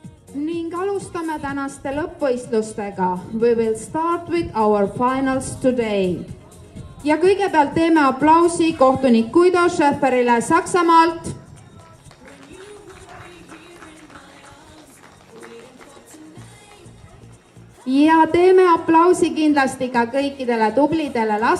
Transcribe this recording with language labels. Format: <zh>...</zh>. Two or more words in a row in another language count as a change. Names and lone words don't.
<et>Ning alustame tänaste lõppvõistlustega.</et> <en>We will start with our finals today.</en> <et>Ja kõigepealt teeme aplausi kohtunik Guido Schäferile Saksamaalt. Ja teeme aplausi kindlasti ka kõikidele tublidele last.</et>